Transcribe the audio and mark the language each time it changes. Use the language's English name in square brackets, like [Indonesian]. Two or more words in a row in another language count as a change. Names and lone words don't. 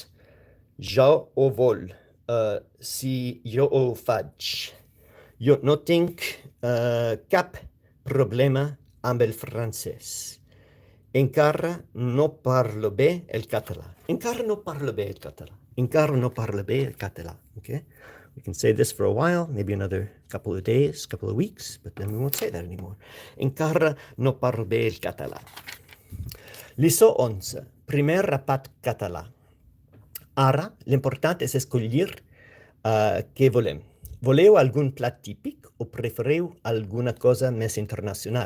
[Catalan] Jo ho vol. Si jo ho faig. Jo no tinc cap problema amb el francès. Encara no parlo bé el català. Encara no parlo bé el català. [English] Okay? We can say this for a while, maybe another couple of days, couple of weeks, but then we won't say that anymore. [Catalan] Encara no parlo bé el català. Liçó 11. Primer rapat català. Ara, l'important és escollir què volem. Voleu algun plat típic o prefereu alguna cosa més internacional?